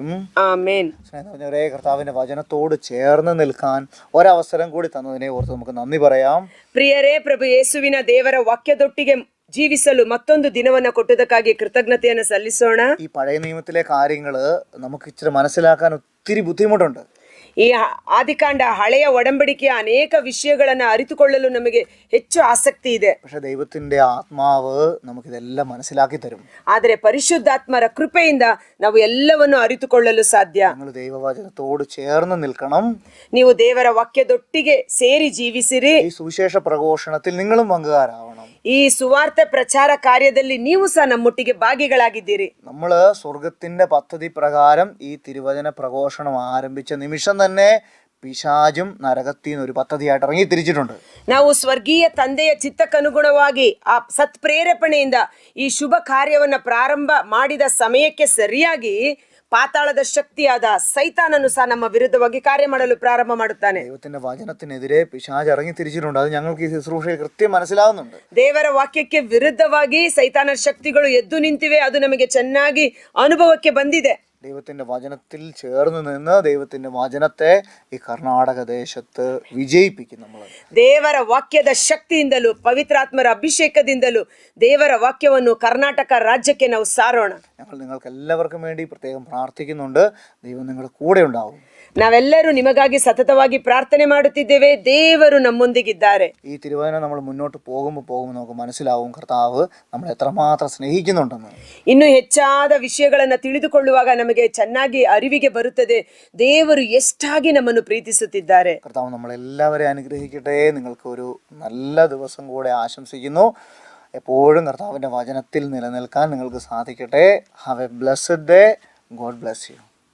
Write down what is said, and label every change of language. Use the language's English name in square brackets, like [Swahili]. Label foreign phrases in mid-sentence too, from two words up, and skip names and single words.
[Malayalam] ആമേൻ. സ്നേഹിതരെ, കർത്താവിന്റെ വചനത്തോട് ചേർന്ന് നിൽക്കാൻ ഒരവസരം കൂടി തന്നതിനെ ഓർത്ത് നമുക്ക് നന്ദി പറയാം. [Kannada] ಪ್ರಿಯರೇ, ಪ್ರಭು ಯೇಸುವಿನ ದೇವರ ವಾಕ್ಯದೊಟ್ಟಿಗೆ ಜೀವಿಸಲು ಮತ್ತೊಂದು ದಿನವನ್ನ ಕೊಟ್ಟದಕ್ಕಾಗಿ ಕೃತಜ್ಞತೆಯನ್ನು ಸಲ್ಲಿಸೋಣ. [Malayalam] ഈ പഴയ നിയമത്തിലെ കാര്യങ്ങള് നമുക്ക് ഇച്ചിരി മനസ്സിലാക്കാൻ ഒത്തിരി ബുദ്ധിമുട്ടുണ്ട്. [Kannada] ಈ ಆದಿಕಾಂಡ, ಹಳೆಯ ಒಡಂಬಡಿಕೆಯ ಅನೇಕ ವಿಷಯಗಳನ್ನ ಅರಿತುಕೊಳ್ಳಲು ನಮಗೆ ಹೆಚ್ಚು ಆಸಕ್ತಿ ಇದೆ. [Malayalam] പക്ഷെ ദൈവത്തിന്റെ ആത്മാവ് നമുക്കിതെല്ലാം മനസ്സിലാക്കി തരും. [Kannada] ಆದರೆ ಪರಿಶುದ್ಧಾತ್ಮರ ಕೃಪೆಯಿಂದ ನಾವು ಎಲ್ಲವನ್ನು ಅರಿತುಕೊಳ್ಳಲು ಸಾಧ್ಯ. [Malayalam] നിങ്ങൾ ദൈവവചനത്തോട് ചേർന്ന് നിൽക്കണം. [Kannada] ನೀವು ದೇವರ ವಾಕ್ಯದೊಟ್ಟಿಗೆ ಸೇರಿ ಜೀವಿಸಿರಿ. [Malayalam] ഈ സുവിശേഷ പ്രഘോഷണത്തിൽ നിങ്ങളും പങ്കുകാരാവണം. [Kannada] ಈ ಸುವಾರ್ತೆ ಪ್ರಚಾರ ಕಾರ್ಯದಲ್ಲಿ ನೀವು ಸಹ ನಮ್ಮೊಟ್ಟಿಗೆ ಭಾಗಿಗಳಾಗಿದ್ದೀರಿ. [Malayalam] നമ്മള് സ്വർഗത്തിന്റെ പദ്ധതി പ്രകാരം ഈ തിരുവചന പ്രഘോഷണം ആരംഭിച്ച നിമിഷം തന്നെ പിശാചും നരകത്തിന്ന് ഒരു പദ്ധതിയായിട്ട് ഇറങ്ങി തിരിച്ചിട്ടുണ്ട്. [Kannada] ನಾವು ಸ್ವರ್ಗೀಯ ತಂದೆಯ ಚಿತ್ತಕ್ಕನುಗುಣವಾಗಿ ಆ ಸತ್ಪ್ರೇರೇಪಣೆಯಿಂದ ಈ ಶುಭ ಕಾರ್ಯವನ್ನ ಪ್ರಾರಂಭ ಮಾಡಿದ ಸಮಯಕ್ಕೆ ಸರಿಯಾಗಿ ಪಾತಾಳದ ಶಕ್ತಿಯಾದ ಸೈತಾನನು ಸಹ ನಮ್ಮ ವಿರುದ್ಧವಾಗಿ ಕಾರ್ಯ ಮಾಡಲು ಪ್ರಾರಂಭ ಮಾಡುತ್ತಾನೆ. [Malayalam] ദൈവത്തിന്റെ വചനത്തിനെതിരെ പിശാച് ഇറങ്ങി തിരിച്ചിട്ടുണ്ട്. അത് ഞങ്ങൾക്ക് ഈ ശുശ്രൂഷയിൽ കൃത്യം മനസ്സിലാവുന്നുണ്ട്. [Kannada] ದೇವರ ವಾಕ್ಯಕ್ಕೆ ವಿರುದ್ಧವಾಗಿ ಸೈತಾನನ ಶಕ್ತಿಗಳು ಎದ್ದು ನಿಂತಿವೆ. ಅದು ನಮಗೆ ಚೆನ್ನಾಗಿ ಅನುಭವಕ್ಕೆ ಬಂದಿದೆ. [Malayalam] ദൈവത്തിന്റെ വചനത്തിൽ ചേർന്ന് നിന്ന് ദൈവത്തിന്റെ വചനത്തെ ഈ കർണാടക ദേശത്ത് വിജയിപ്പിക്കും. നമ്മൾ [Kannada] ದೇವರ ವಾಕ್ಯದ ಶಕ್ತಿಯಿಂದಲೂ ಪವಿತ್ರಾತ್ಮರ ಅಭಿಷೇಕದಿಂದಲೂ ದೇವರ ವಾಕ್ಯವನ್ನು ಕರ್ನಾಟಕ ರಾಜ್ಯಕ್ಕೆ ನಾವು ಸಾರೋಣ. [Malayalam] ഞങ്ങൾ നിങ്ങൾക്ക് എല്ലാവർക്കും വേണ്ടി പ്രത്യേകം പ്രാർത്ഥിക്കുന്നുണ്ട്. ദൈവം നിങ്ങളുടെ കൂടെ ഉണ്ടാവും. [Kannada] ನಾವೆಲ್ಲರೂ ನಿಮಗಾಗಿ ಸತತವಾಗಿ ಪ್ರಾರ್ಥನೆ ಮಾಡುತ್ತಿದ್ದೇವೆ. ದೇವರು ನಮ್ಮೊಂದಿಗಿದ್ದಾರೆ. [Malayalam] ഈ തിരുവചനം നമ്മൾ മുന്നോട്ട് പോകുമ്പോൾ നമുക്ക് മനസ്സിലാവും കർത്താവ് നമ്മൾ എത്രമാത്രം സ്നേഹിക്കുന്നുണ്ടെന്ന്. [Kannada] ಇನ್ನು ಹೆಚ್ಚಾದ ವಿಷಯಗಳನ್ನು ತಿಳಿದುಕೊಳ್ಳುವಾಗ ನಮಗೆ ಚೆನ್ನಾಗಿ ಅರಿವಿಗೆ ಬರುತ್ತದೆ ದೇವರು ಎಷ್ಟಾಗಿ ನಮ್ಮನ್ನು ಪ್ರೀತಿಸುತ್ತಿದ್ದಾರೆ. [Malayalam] കർത്താവ് നമ്മളെല്ലാവരെയും അനുഗ്രഹിക്കട്ടെ. നിങ്ങൾക്ക് ഒരു നല്ല ദിവസം കൂടെ ആശംസിക്കുന്നു. എപ്പോഴും കർത്താവിൻ്റെ വചനത്തിൽ നിലനിൽക്കാൻ നിങ്ങൾക്ക് സാധിക്കട്ടെ. [English] Have a blessed day. God bless you.